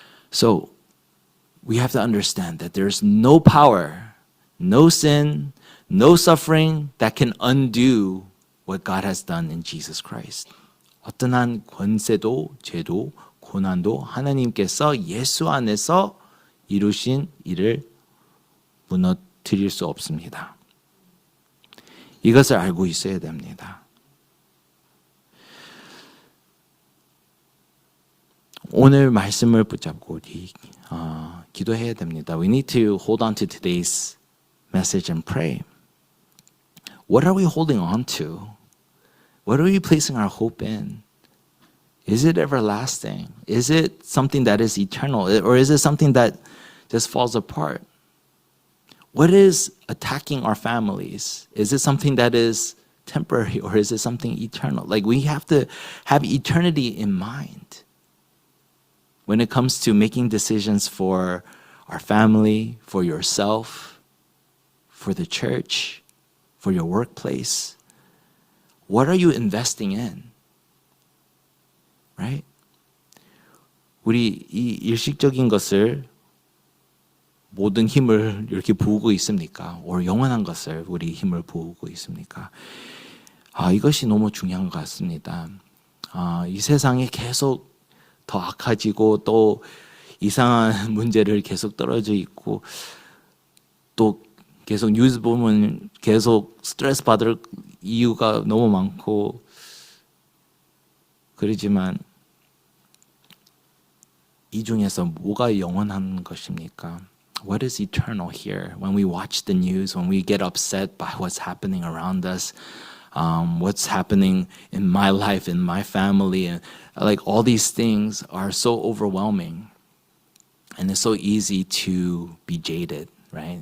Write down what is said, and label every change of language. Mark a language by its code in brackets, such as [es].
[en] So we have to understand that there's no power, no sin, no suffering that can undo what God has done in Jesus Christ. [ko] 어떠한 권세도, 죄도, 고난도 하나님께서 예수 안에서 이루신 일을 무너뜨릴 수 없습니다. 이것을 알고 있어야 됩니다. 오늘 말씀을 붙잡고 우리 기도해야 됩니다. [en] We need to hold on to today's message and pray. What are we holding on to? What are we placing our hope in? Is it everlasting? Is it something that is eternal? Or is it something that just falls apart? What is attacking our families? Is it something that is temporary or is it something eternal? Like we have to have eternity in mind when it comes to making decisions for our family, for yourself, for the church, for your workplace. What are you investing in? Right? [ko] 우리 이 일식적인 것을 모든 힘을 이렇게 부으고 있습니까? or 영원한 것을 우리 힘을 부으고 있습니까? 이것이 너무 중요한 것 같습니다. 이 세상이 계속 더 악해지고 또 이상한 문제를 계속 떨어져 있고 또 계속 뉴스 보면 계속 스트레스 받을 이유가 너무 많고 그러지만 이 중에서 뭐가 영원한 것입니까? [en] What is eternal here? When we watch the news, when we get upset by what's happening around us, what's happening in my life, in my family, and like all these things are so overwhelming. And it's so easy to be jaded. right?